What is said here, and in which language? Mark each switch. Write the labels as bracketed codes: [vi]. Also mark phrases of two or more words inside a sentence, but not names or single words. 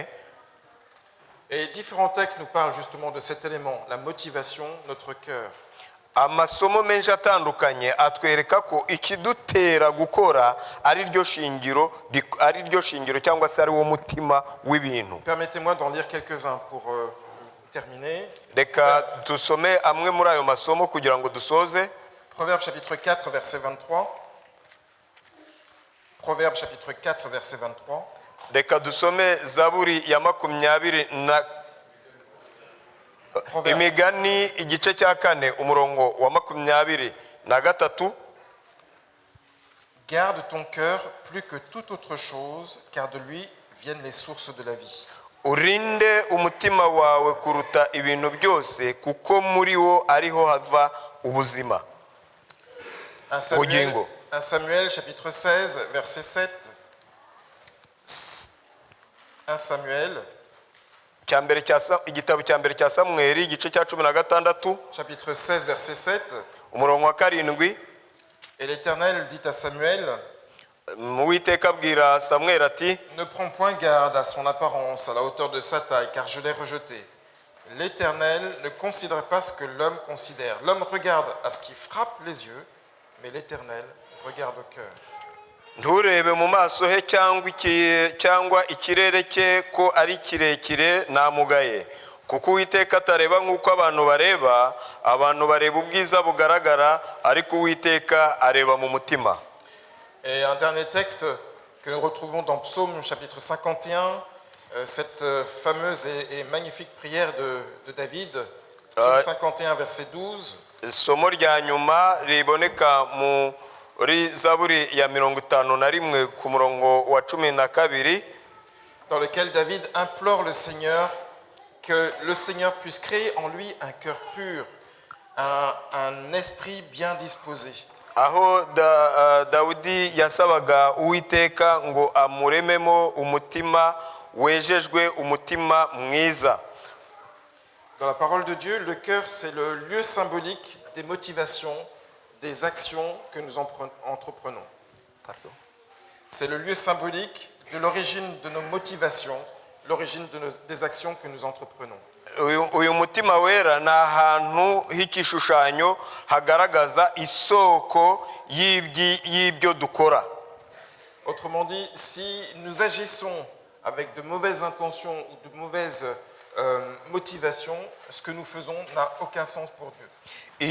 [fr] Et différents textes nous parlent justement de cet élément, la motivation, notre cœur. [rw] Amasomo menshi atandukanye atwereka ko ikidutera gukora ari ryo shingiro cyangwa se ari wo mutima w'ibintu. [fr] Permettez-moi d'en lire quelques-uns pour terminer. [rw] Reka dusome amwe muri ayo masomo kugira ngo dusoze. [fr] Proverbe chapitre 4 verset 23. Proverbe chapitre 4 verset 23. [rw] Reka dusome Zaburi ya 20 na Imigani igice cya 4 umurongo wa 23. [fr] Garde ton cœur plus que toute autre chose, car de lui viennent les sources de la vie. [rw] Urinde umutima wawe kuruta ibintu byose kuko muri wo ariho hava ubuzima. [fr] 1 Samuel chapitre 16 verset 7. 1 Samuel [rw] igitabo cya mbere cya Samuel igice cya 16 [fr] chapitre 16 verset 7. [rw] umurongo wa 7. [fr] Et l'Éternel dit à Samuel, [rw] Uwiteka abwira Samuel ati, [fr] ne prends point garde à son apparence, à la hauteur de sa taille, car je l'ai rejeté. L'Éternel ne considère pas ce que l'homme considère. L'homme regarde à ce qui frappe les yeux, mais l'Éternel regarde au cœur. [rw] nturebe mu maso he cyangwa ikirere cye ko ari kirekire namugaye, kuko Uwiteka atareba nk'uko abantu bareba ubwiza bugaragara, ariko Uwiteka areba mu mutima. [fr] Et un dernier texte que nous retrouvons dans Psaume chapitre 51, cette fameuse et magnifique prière de David, Psaume 51 verset 12. [rw] Isomo rya nyuma riboneka muri Zaburi ya 51 ku murongo wa 12, [fr] dans lequel David implore le Seigneur que le Seigneur puisse créer en lui un cœur pur, un esprit bien disposé. [rw] Aho Dawidi yasabaga Uwiteka ngo amurememo umutima wejejwe, umutima mwiza. [fr] Dans la parole de Dieu, le cœur, c'est le lieu symbolique des motivations, des actions que nous entreprenons. Pardon. C'est le lieu symbolique de l'origine de nos motivations, l'origine des actions que nous entreprenons. [rw] Uyu mutima wera ni ahantu h'igishushanyo hagaragaza isoko y'ibyo dukora. [fr] Autrement dit, si nous agissons avec de mauvaises intentions ou de mauvaises motivations, ce que nous faisons n'a aucun sens pour Dieu.